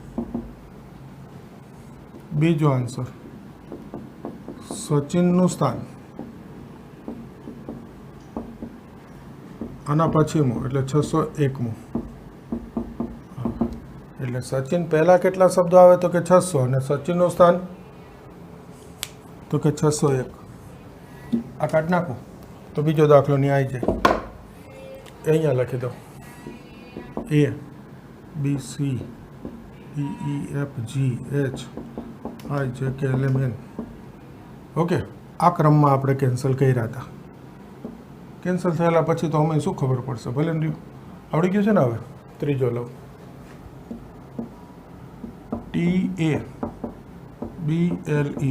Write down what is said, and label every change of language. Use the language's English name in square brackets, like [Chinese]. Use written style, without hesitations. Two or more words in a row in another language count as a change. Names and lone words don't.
[Gujarati] બીજો આન્સર, સચિનનું સ્થાન આના પછીનું, એટલે 601મું. એટલે સચિન પહેલાં કેટલા શબ્દો આવે? તો કે 600, અને સચિનનું સ્થાન તો કે 601. આ કાઢ નાખું તો બીજો દાખલો નહીં આવી જાય. અહીંયા લખી દો. [English] A B C D E F G H I J K L M N. [Gujarati] ઓકે, આ ક્રમમાં આપણે કેન્સલ કર્યા હતા. કેન્સલ થયેલા પછી તો અમે શું ખબર પડશે? ભલે ને આવડી ગયું છે ને. હવે ત્રીજો લઉં. [English] T A B L E.